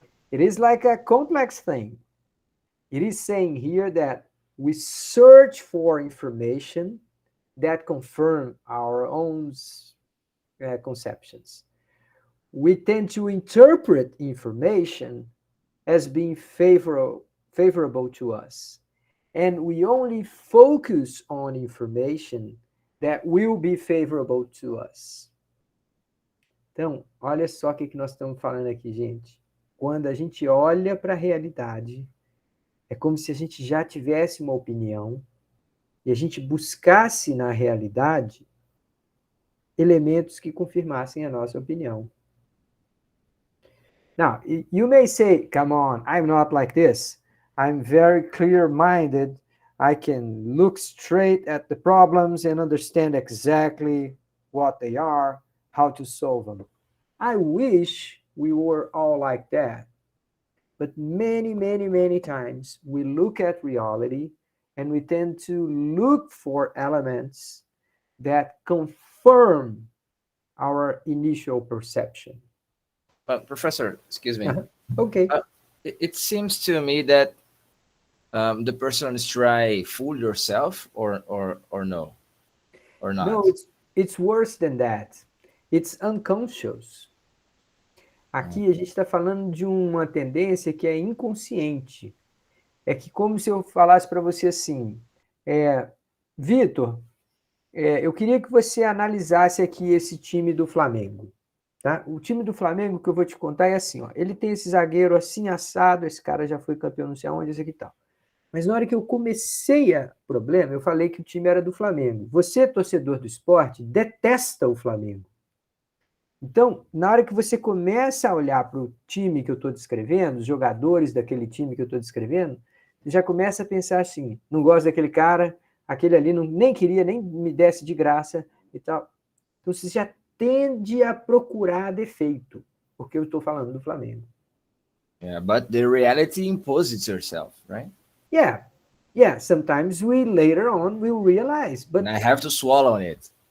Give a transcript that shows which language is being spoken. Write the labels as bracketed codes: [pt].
[en] It is like a complex thing. It is saying here that we search for information that confirm our own conceptions. We tend to interpret information as being favorable to us. And we only focus on information that will be favorable to us. [pt] Então, olha só o que nós estamos falando aqui, gente. Quando a gente olha para a realidade, é como se a gente já tivesse uma opinião e a gente buscasse na realidade elementos que confirmassem a nossa opinião. [en] Now, you may say, come on, I'm not like this. I'm very clear-minded. I can look straight at the problems and understand exactly what they are, how to solve them. I wish we were all like that. But many, many, many times we look at reality and we tend to look for elements that confirm our initial perception. Professor, excuse me. Okay. It seems to me that the person is trying to fool yourself or no, or not. No, it's worse than that. It's unconscious. [pt] Aqui a gente está falando de uma tendência que é inconsciente. É que como se eu falasse para você assim, Vitor, eu queria que você analisasse aqui esse time do Flamengo. Tá? O time do Flamengo que eu vou te contar é assim, ó, ele tem esse zagueiro assim assado, esse cara já foi campeão não sei aonde, esse aqui e tal. Mas na hora que eu comecei o problema, eu falei que o time era do Flamengo. Você, torcedor do esporte, detesta o Flamengo. Então, na hora que você começa a olhar para o time que eu estou descrevendo, os jogadores daquele time que eu estou descrevendo, você já começa a pensar assim, não gosto daquele cara, aquele ali nem queria, nem me desse de graça e tal. Então, você já tende a procurar defeito, porque eu estou falando do Flamengo. [en] Yeah, but the reality imposes yourself, right? Yeah. Sometimes we later on will realize, but and I have to swallow on it.